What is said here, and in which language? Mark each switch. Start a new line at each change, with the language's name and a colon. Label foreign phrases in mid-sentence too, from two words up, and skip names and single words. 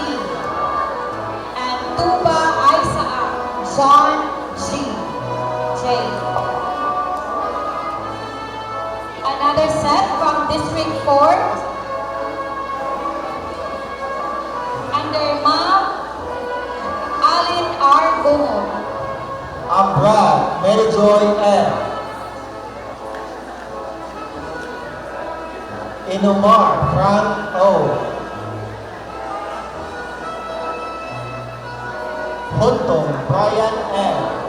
English: And Tuba Isaac John G. J. Another set from District 4 under Ma'am Alin R. Gumon. Ambrad Maryjoy M. Inumar Frank O. Huntong Brian M.